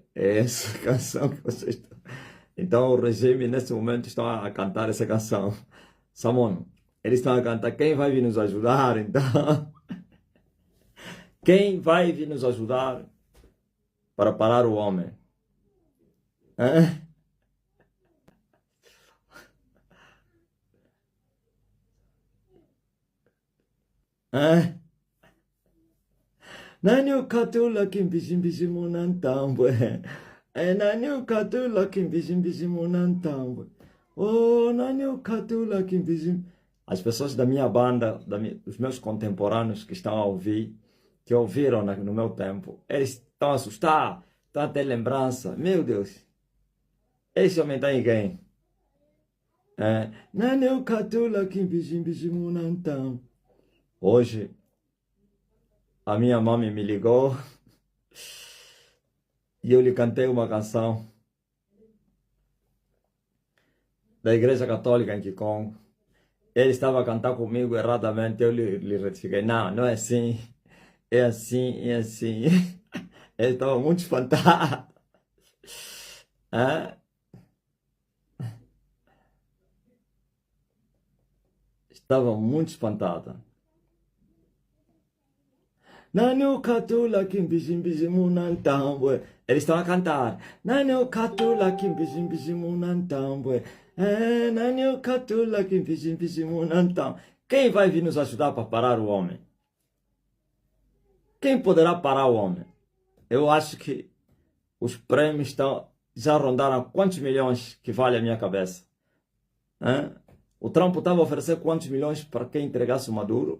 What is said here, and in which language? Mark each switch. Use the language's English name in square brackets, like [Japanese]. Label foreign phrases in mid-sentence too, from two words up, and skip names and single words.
[Portuguese] É essa canção que vocês estão... Então o regime nesse momento está a cantar essa canção. Samon, eles estão a cantar: quem vai vir nos ajudar? Então, quem vai vir nos ajudar para parar o homem? Hã? [Kongo] Nanyo katula kimbizimbizimu nantambwe. Nanyo katula kimbizimbizimu nantambwe. Oh, nanyo katula kimbizim. [Portuguese] As pessoas da minha banda, os meus contemporâneos que estão a ouvir, que ouviram no meu tempo, eles estão assustados, estão a ter lembrança. Meu Deus, esse homem está em quem? [Kongo] Nanyo katula kimbizimbizimu nantambwe. [Portuguese] Hoje, a minha mãe me ligou e eu lhe cantei uma canção da Igreja Católica em Kikongo. Ele estava a cantar comigo erradamente, eu lhe retifiquei: não, não é assim, é assim, é assim. Ele estava muito espantado. Estava muito espantado. [Kongo] Nanyo katula kimbizimbizimu nantambwe. [Portuguese] Eles estão a cantar: [Kongo] Nanyo katula kimbizimbizimu nantambwe. Nanyo katula kimbizimbizimu nantambwe. [Portuguese] Quem vai vir nos ajudar para parar o homem? Quem poderá parar o homem? Eu acho que os prêmios já rondaram quantos milhões que vale a minha cabeça. O Trump estava a oferecer quantos milhões para quem entregasse o Maduro?